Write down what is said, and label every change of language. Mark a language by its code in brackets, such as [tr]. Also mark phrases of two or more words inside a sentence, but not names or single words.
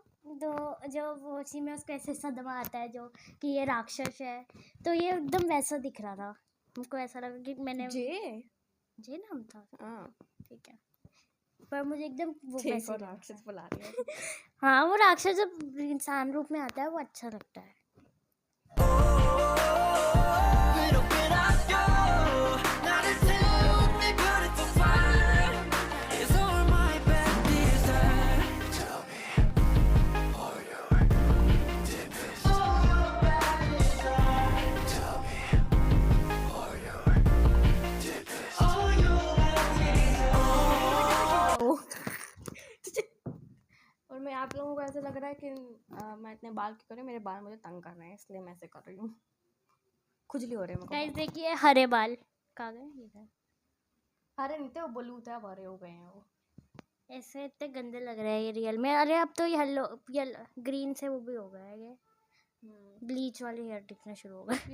[hi] तो जो वो उसी में उसको ऐसे सदमा आता है जो कि ये राक्षस है, तो ये एकदम वैसा दिख रहा था। मुझको ऐसा लगा कि मैंने जे नाम था। हाँ ठीक है, पर मुझे एकदम वो ठीक वैसे और लगा राक्षस था। बुला रही है। हाँ वो राक्षस जब इंसान रूप में आता है वो अच्छा लगता है। [ko] 외롭게 놔둬 나를 태우니 [en] beautiful fire It's all my bad desire Tell me all your deepest All your bad desire Tell me all your deepest All your bad desire [hi] और मैं आप लोगों को ऐसा लग रहा है कि मैं इतने बाल क्यों कर रही हूँ, मेरे बाल मुझे तंग कर रहे हैं इसलिए मैं ऐसे कर रही हूँ। खुजली हो रही है मेरे गाइस को। देखिए हरे बाल कहाँ गए ये गए। हरे नहीं थे, वो ब्लू थे, अब हरे हो गए हैं वो। ऐसे इतने गंदे लग रहे हैं ये रियल में। अरे अब तो [en] yellow green [hi] से वो भी हो गया है, ये ब्लीच वाले हेयर दिखना शुरू हो गए।